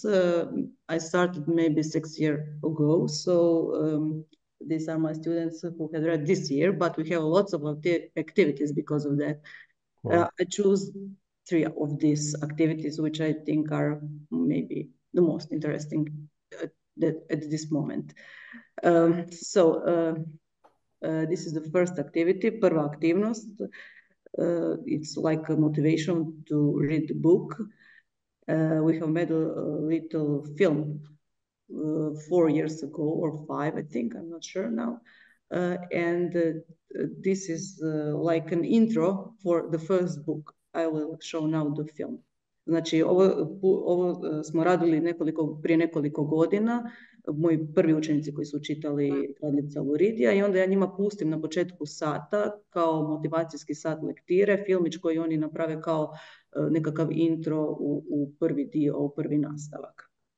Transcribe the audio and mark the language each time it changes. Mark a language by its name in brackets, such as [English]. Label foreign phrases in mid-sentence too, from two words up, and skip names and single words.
[English] I started maybe 6 years ago, so these are my students who had read this year, but we have lots of activities because of that. Wow. I choose 3 of these activities, which I think are maybe the most interesting at this moment. This is the first activity, [Croatian] prva aktivnost. [English] It's like a motivation to read the book. We have made a little film 4 years ago or 5, I think, I'm not sure now. This is like an intro for the first book. I will show now the film. [Croatian] Znači, ovo smo radili prije nekoliko godina, moji prvi učenici koji su čitali Kradljivca Luridija, i onda ja njima pustim na početku sata kao motivacijski sat lektire, filmić koji oni naprave kao nekakav intro u prvi dio, u prvi nastavak.